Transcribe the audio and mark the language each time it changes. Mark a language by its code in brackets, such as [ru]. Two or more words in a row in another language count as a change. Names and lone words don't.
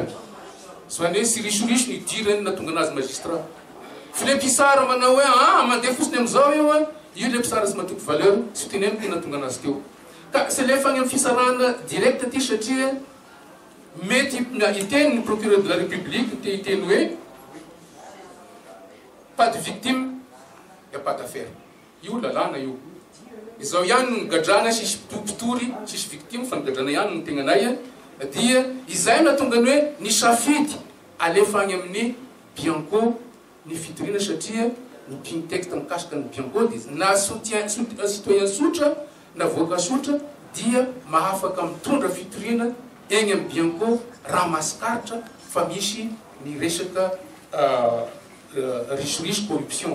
[mg] Zany hoe sy risoriso ny dirany natonga anazy magistrat. Fa le mpisara manao hoe mandeha fosiny amin'izao io le mpisara sy matoky valeur sy teneno tena natonga anazy teo. Ka sy lefagny amin'ny fisarana direct ty satria mety iteny ny [fr] procureur de la République [mg] te iteny hoe [fr] pas de victime, il n'y a pas d'affaire. [mg] Io lalàna io. Izao ihany no gadrana sisy pitory, sisy victime fa nigadrana ihany no tegnanay dia izay nahatonga ny hoe ny safidy alefagny amin'ny Bianco ny fitoriana satria ny texte mikasika ny Bianco dia na citoyen sotra na voaka sotra dia mahafaka mitondra fitoriana eny amin'ny Bianco raha masikaritra fa misy ny resaka risoriso corruption.